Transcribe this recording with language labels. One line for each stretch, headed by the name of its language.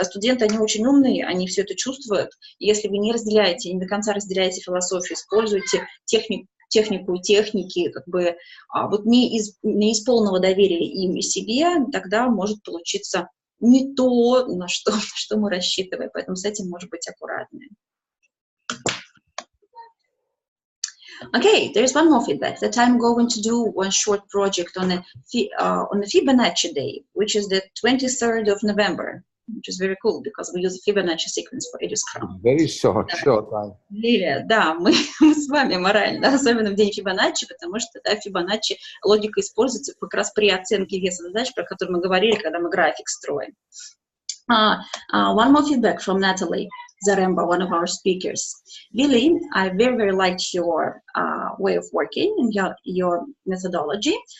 Russian: А студенты, они очень умные, они все это чувствуют. И если вы не разделяете, не до конца разделяете философию, используете технику и техники, как бы вот не из полного доверия им и себе, тогда может получиться не то, на что мы рассчитываем. Поэтому с этим может быть аккуратнее.
English: Okay, there is one more feedback that I'm going to do one short project on the Fibonacci day, which is the 23rd of November, which is very cool because we use a Fibonacci sequence for edscrum. Very short time.
Russian: Лилия, да, мы с вами морально, да, особенно в день Фибоначчи, потому что да, Фибоначчи логика используется как раз при оценке веса задач, про которые мы говорили, когда мы график строим.
English: One more feedback from Natalie Zaremba, one of our speakers. Willy, I very, very liked your way of working and your methodology.